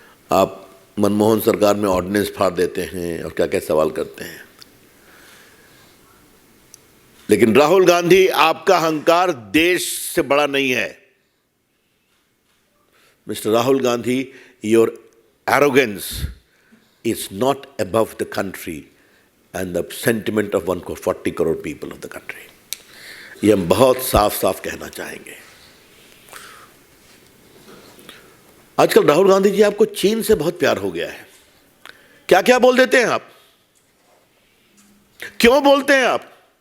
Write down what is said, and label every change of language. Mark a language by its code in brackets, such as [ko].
[hi] आप मनमोहन सरकार में ऑर्डिनेंस फाड़ देते हैं और क्या क्या सवाल करते हैं, लेकिन राहुल गांधी, आपका अहंकार देश से बड़ा नहीं है। [en] Mister Rahul Gandhi, your arrogance is not above the country and the sentiment of 140 crore people of the country. [hi] ये हम बहुत साफ साफ कहना चाहेंगे। आजकल राहुल गांधी जी, आपको चीन से बहुत प्यार हो गया है। क्या क्या बोल देते हैं आप, क्यों बोलते हैं आप?